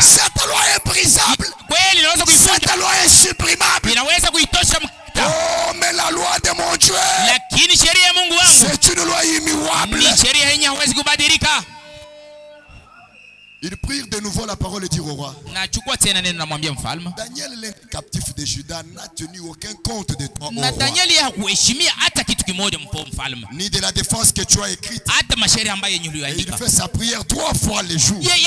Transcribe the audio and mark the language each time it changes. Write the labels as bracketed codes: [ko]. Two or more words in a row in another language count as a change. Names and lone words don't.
[fr] Cette loi est brisable. [sw] Kweli inaweza kuifuta. [fr] Cette loi est supprimable. [sw] Inaweza kuitosha. [fr] Oh, mais la loi de mon Dieu, [sw] lakini sheria ya Mungu wangu, [fr] c'est une loi immuable. [sw] Ni sheria yenye haiwezi kubadilika. [fr] Ils prirent de nouveau la parole et dirent au roi. Daniel, le captif de Juda, n'a tenu aucun compte de toi, au roi. Ni de la défense que tu as écrite. Et il fait sa prière 3 fois le jour.